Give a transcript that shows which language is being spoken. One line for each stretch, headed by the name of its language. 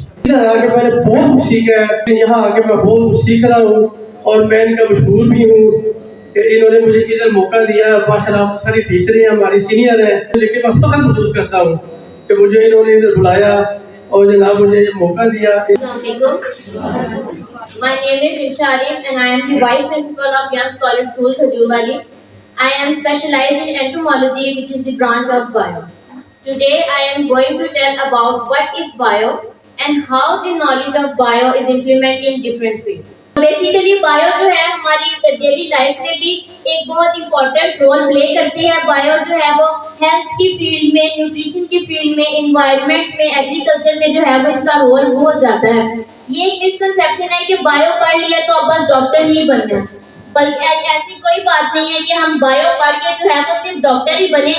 Urdu: ادھر آ کے میں نے بہت کچھ سیکھا ہے, یہاں آ کے میں بہت کچھ سیکھ رہا ہوں, اور میں ان کا مشہور بھی ہوں کہ انہوں نے مجھے ادھر موقع دیا. ماشاءاللہ آپ ساری ٹیچر ہیں, ہماری سینئر ہیں, لیکن میں فخر محسوس کرتا ہوں کہ مجھے انہوں نے ادھر بلایا اور جناب مجھے یہ موقع دیا.
English: My name is Insha Alim and I am the Vice Principal of Young Scholar School, Khajurwali. I am specialized in entomology, which is the branch of bio. Today I am going to tell about what is bio and how the knowledge of bio is implemented in different fields.
Urdu: Basically bio جو ہے ہماری daily life میں بھی ایک بہت important role play کرتے ہیں. Bio جو ہے وہ ہیلتھ کی فیلڈ میں, نیوٹریشن کی فیلڈ میں, انوائرمنٹ میں, ایگریکلچر میں جو ہے وہ اس کا رول بہت زیادہ ہے. یہ ایک مسکنسیپشن ہے کہ بایو پڑھ لیا تو اب بس ڈاکٹر ہی بننا, بلکہ ایسی کوئی بات نہیں ہے کہ ہم بایو پڑھ کے جو ہے وہ صرف ڈاکٹر ہی بنے.